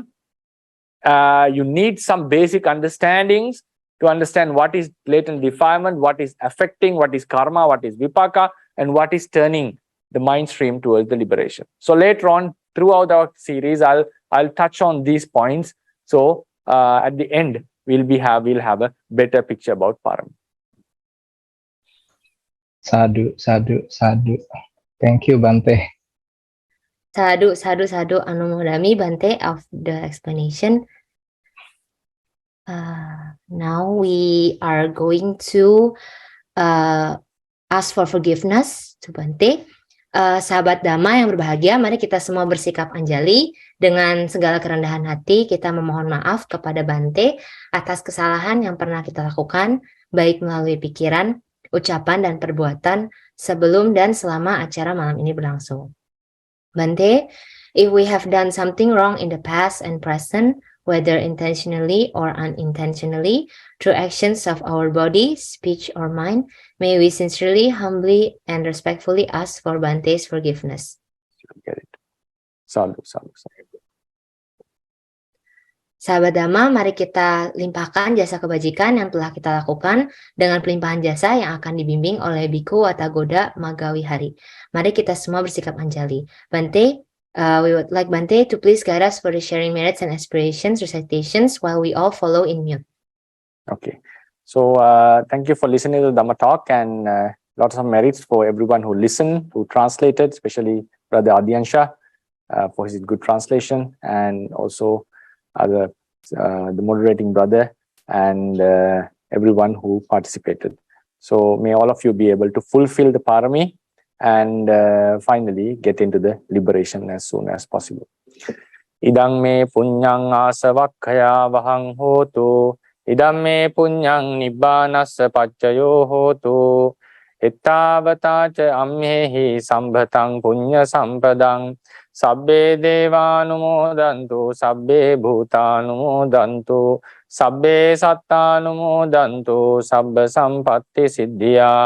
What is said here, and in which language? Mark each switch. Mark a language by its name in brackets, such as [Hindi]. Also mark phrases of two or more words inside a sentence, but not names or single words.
[English] You need some basic understandings to understand what is latent defilement, what is affecting, what is karma, what is vipaka, and what is turning the mind stream towards the liberation. So later on, throughout our series, I'll touch on these points. So at the end, we'll have a better picture about parami. [Pali] Sadhu, sadhu, sadhu. [English] Thank you, Bante. [Pali] Sadhu, sadhu, sadhu. Anumodami, Bante, [English] of the explanation. Now we are going to ask for forgiveness to Bante. [Indonesian] Sahabat Dhamma yang berbahagia, mari kita semua bersikap anjali. Dengan segala kerendahan hati, kita memohon maaf kepada Bante atas kesalahan yang pernah kita lakukan, baik melalui pikiran, ucapan, dan perbuatan sebelum dan selama acara malam ini berlangsung. [English] Bante, if we have done something wrong in the past and present, whether intentionally or unintentionally, through actions of our body, speech, or mind, may we sincerely, humbly, and respectfully ask for Bante's forgiveness. Get it. [Pali] Sadhu, sadhu, sadhu. [Indonesian] Sahabat Dhamma, mari kita limpahkan jasa kebajikan yang telah kita lakukan dengan pelimpahan jasa yang akan dibimbing oleh Bhikku Watagoda Maggavihari. Mari kita semua bersikap anjali. [English] Bante, we would like Bante to please guide us for the sharing merits and aspirations recitations while we all follow in mute. Okay. So thank you for listening to the Dhamma talk, and lots of merits for everyone who listened, who translated, especially Brother Adyansha for his good translation, and also the moderating brother, and everyone who participated. So may all of you be able to fulfill the parami and finally get into the liberation as soon as possible. [Pali] Idang me punyang asavakkaya vahang hotu. Idam me punyang nibbanassa paccayo hotu. Ittavata ca ammehi sambhatang punya sampadang. Sabbe devanumodantu, sabbe bhutanumodantu, sabbe sattanumodantu, sabba sampatti siddhya.